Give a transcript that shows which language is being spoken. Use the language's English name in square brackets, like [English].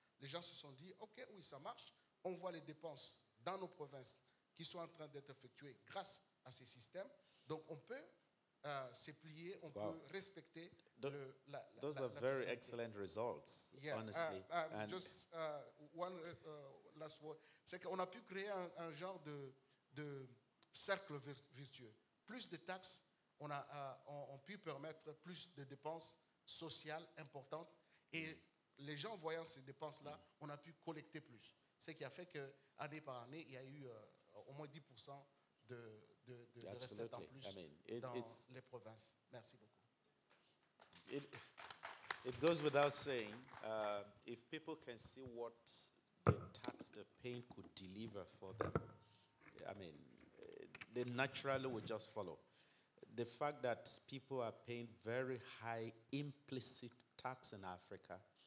[French] Les gens se sont dit, OK, oui, ça marche, on voit les dépenses dans nos provinces qui sont en train d'être effectuées grâce à ces systèmes, donc on peut se plier, on peut respecter [English] Those are very excellent results, honestly. Just one last word. [French] C'est qu'on a pu créer un genre de cercle virtueux. Plus de taxes, on pu permettre plus de dépenses sociales importantes. Et les gens voyant ces dépenses-là, on a pu collecter plus. Ce qui a fait qu'année par année, il y a eu au moins 10% de recettes en plus dans les provinces. Merci beaucoup. [English] It goes without saying, if people can see what the tax they're paying could deliver for them, I mean, they naturally will just follow. The fact that people are paying very high implicit tax in Africa